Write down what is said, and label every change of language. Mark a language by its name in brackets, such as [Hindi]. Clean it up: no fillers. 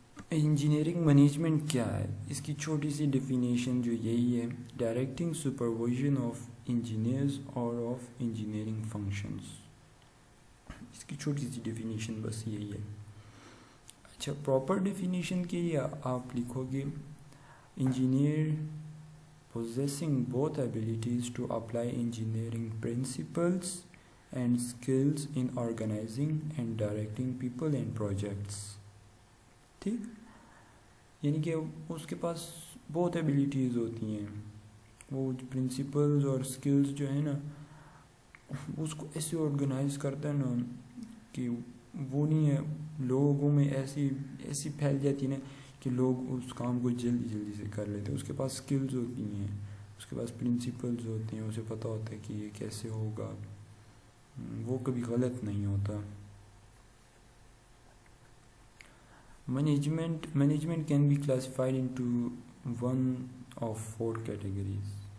[Urdu] Engineering management کیا ہے؟ اس کی چھوٹی سی ڈیفینیشن جو یہی ہے: ڈائریکٹنگ سپرویژن آف انجینئرز اور آف انجینئرنگ فنکشنز. اس کی چھوٹی سی ڈیفینیشن بس یہی ہے. اچھا، پراپر ڈیفینیشن کے لیے آپ لکھو گے engineer [English] possessing both abilities to apply engineering principles and skills in organizing and directing people and projects. [Urdu] ٹھیک، یعنی کہ اس کے پاس بہت ایبیلیٹیز ہوتی ہیں، وہ پرنسپلز اور سکلز جو ہیں نا اس کو ایسے آرگنائز کرتا ہے نا کہ وہ نہیں ہے لوگوں میں ایسی پھیل جاتی ہے نا کہ لوگ اس کام کو جلدی سے کر لیتے ہیں. اس کے پاس سکلز ہوتی ہیں، اس کے پاس پرنسپلز ہوتے ہیں، اسے پتہ ہوتا ہے کہ یہ کیسے ہوگا، وہ کبھی غلط نہیں ہوتا. [English] Management can be classified into one of 4 categories.